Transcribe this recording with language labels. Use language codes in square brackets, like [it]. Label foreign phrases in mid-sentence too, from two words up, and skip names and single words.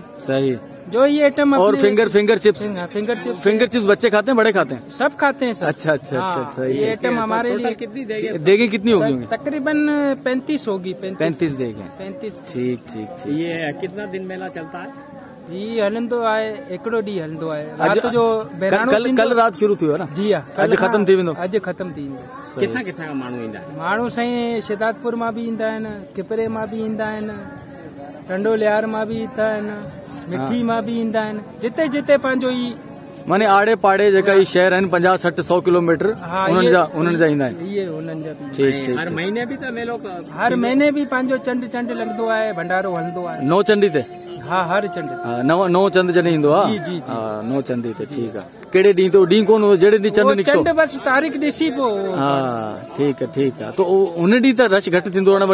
[hi] सही। जो ये आइटम। और [en] finger chips? finger chips [hi] बच्चे खाते हैं, बड़े खाते हैं? सब खाते हैं सर। अच्छा अच्छा अच्छा। ये आइटम हमारे लिए कितनी देगी? कितनी होगी? तकरीबन 35 होगी। 35 देगी। 35। ठीक ठीक ठीक। ये कितना दिन मेला चलता है? [sd] जी हलंदो आए, एकड़ो डी हलंदो आए। रात जो [hi] कल रात शुरू थी ना? जी हाँ, अज खत्म थी। [sd] अज खत्म थी। [hi] कितना कितना का [sd] माण्हू ईंदा आहिनि? माण्हू साईं शिदातपुर मां बि ईंदा आहिनि, किपरे मां बि ईंदा आहिनि, टंडो लियार मां बि ईंदा आहिनि, मिठी मां बि ईंदा आहिनि, जिते जिते पंहिंजो ई माने आड़े पाड़े जेका ई शहर आहिनि 50-60-100 किलोमीटर उन्हनि जा ईंदा आहिनि। इहे उन्हनि जा बि। ठीक ठीक। हर महीने भी त मेलो? हर महीने बि पंहिंजो चंड लॻंदो आहे, भंडारो हलंदो आहे। नौ चंडी ते? हाँ, हर चंड। नौ चंद जॾहिं ईंदो आहे? जी जी जी। नौ चंडी ते। ठीक आहे। कहिड़े ॾींहुं? तो ॾींहुं कोन, जहिड़े ॾींहुं चंड निकितो? चंड बस तारीख़ ॾिसी पोइ। हा, ठीक आहे। तो उन ॾींहुं त रश घटि थींदो आहे न?